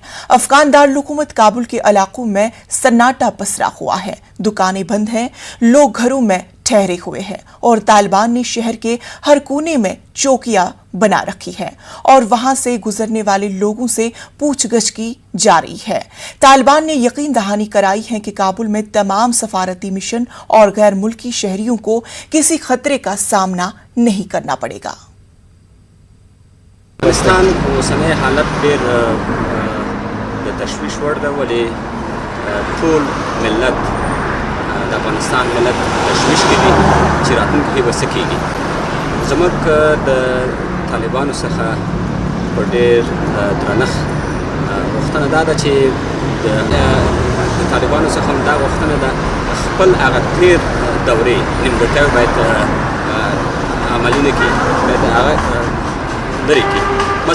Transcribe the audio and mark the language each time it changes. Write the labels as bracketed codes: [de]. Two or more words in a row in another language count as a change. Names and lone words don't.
[ur] افغان دارالحکومت کابل کے علاقوں میں سناٹا پسرا ہوا ہے، دکانیں بند ہیں، لوگ گھروں میں ٹھہرے ہوئے ہیں اور طالبان نے شہر کے ہر کونے میں چوکیاں بنا رکھی ہے اور وہاں سے گزرنے والے لوگوں سے پوچھ گچھ کی جا رہی ہے۔ طالبان نے یقین دہانی کرائی ہے کہ کابل میں تمام سفارتی مشن اور غیر ملکی شہریوں کو کسی خطرے کا سامنا نہیں کرنا پڑے گا۔ [ps] افغانستان اوسنۍ حالت ډېر د تشویش وړ ده، ولې ټول ملت د افغانستان ملت تشویش کې دي چې راتلونکي کې به څه کېږي. زموږ د طالبانو څخه په ډېر درنښت غوښتنه دا ده چې د طالبانو څخه هم دا غوښتنه ده خپل هغه تېر دورې نیمګړتیاوې باید عملي نه کړي، باید هغه لرې کړي.